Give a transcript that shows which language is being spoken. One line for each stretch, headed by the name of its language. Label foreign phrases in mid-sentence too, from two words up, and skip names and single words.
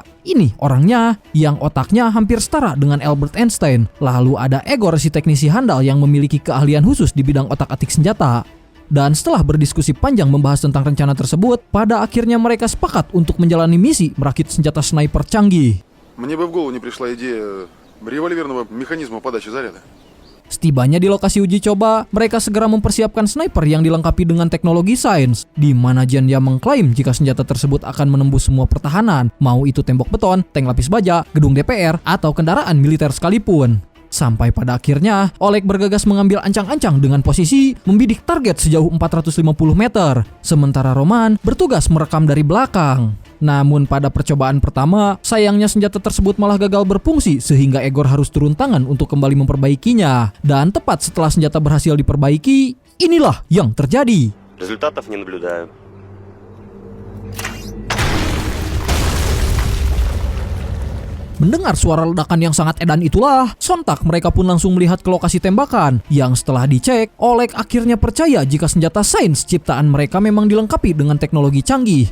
Indonesian: Ini orangnya yang otaknya hampir setara dengan Albert Einstein. Lalu ada Egor, si teknisi handal yang memiliki keahlian khusus di bidang otak-atik senjata. Dan setelah berdiskusi panjang membahas tentang rencana tersebut, pada akhirnya mereka sepakat untuk menjalani misi merakit senjata sniper canggih.
Russian: Мне бы в голову не пришла идея револьверного механизма подачи заряда.
Indonesian: Setibanya di lokasi uji coba, mereka segera mempersiapkan sniper yang dilengkapi dengan teknologi sains, di mana Zhenya mengklaim jika senjata tersebut akan menembus semua pertahanan, mau itu tembok beton, tank lapis baja, gedung DPR, atau kendaraan militer sekalipun. Sampai pada akhirnya, Oleg bergegas mengambil ancang-ancang dengan posisi membidik target sejauh 450 meter, sementara Roman bertugas merekam dari belakang. Namun pada percobaan pertama, sayangnya senjata tersebut malah gagal berfungsi sehingga Egor harus turun tangan untuk kembali memperbaikinya. Dan tepat setelah senjata berhasil diperbaiki, inilah yang terjadi.
Russian: Результатов не наблюдаю.
Indonesian: Mendengar suara ledakan yang sangat edan itulah, sontak mereka pun langsung melihat ke lokasi tembakan. Yang setelah dicek, Oleg akhirnya percaya jika senjata sains ciptaan mereka memang dilengkapi dengan teknologi canggih.